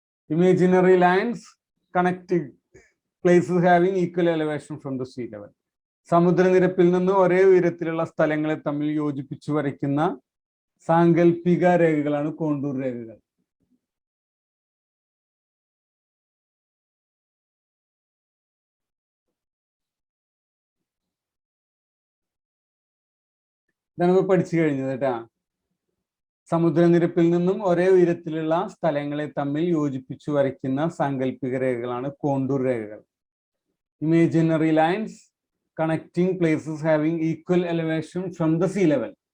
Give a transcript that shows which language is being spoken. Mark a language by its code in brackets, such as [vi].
[en] Imaginary lines connecting places having equal elevation from the sea level. [ml] സമുദ്രനിരപ്പിൽ നിന്ന് ഒരേ ഉയരത്തിലുള്ള സ്ഥലങ്ങളെ തമ്മിൽ യോജിപ്പിച്ചു വരയ്ക്കുന്ന സാങ്കല്പിക രേഖകളാണ് കോണ്ടൂർ രേഖകൾ. ഇതാണ് നമ്മൾ പഠിച്ചു കഴിഞ്ഞത് കേട്ടാ. സമുദ്രനിരപ്പിൽ നിന്നും ഒരേ ഉയരത്തിലുള്ള സ്ഥലങ്ങളെ തമ്മിൽ യോജിപ്പിച്ചു വരയ്ക്കുന്ന സാങ്കല്പിക രേഖകളാണ് കോണ്ടൂർ രേഖകൾ. [en] Imaginary lines connecting places having equal elevation from the sea level.